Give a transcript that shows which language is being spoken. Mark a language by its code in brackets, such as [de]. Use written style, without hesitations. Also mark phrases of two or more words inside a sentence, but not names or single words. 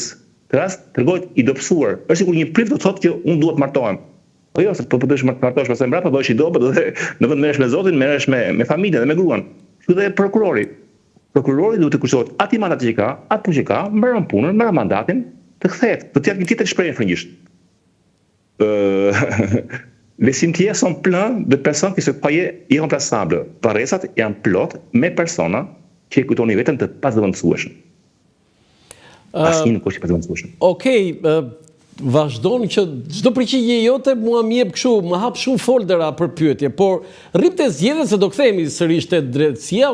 [sq] Të rast tregohet i dobësuar. Është sikur një priv do të thotë që unë duhet martohem. Po jo, se po bësh martohesh pastaj mbrapa bëhesh i dobët dhe në vend merresh me Zotin, merresh me familjen dhe me gruan. Kështu dhe prokurori. Prokurori duhet të kushtohet atij mandati që ka, atë që ka, mbaron punën, mbaron mandatin, të kthehet, të jap një tjetër shprehje frëngjisht. [fr] Les cimetières sont pleins de personnes qui se croyaient irremplaçables. [sq] Parresat janë plot me persona që e kujtoni vetëm të pazëvendësueshëm. Asnjë nuk është i pazëvendësueshëm. Okej, vazhdoni që çdo përgjigje jote mua më jep kështu, më hap shumë foldera për pyetje, por rripte zgjedhjet se do kthehemi sërish te drejtësia.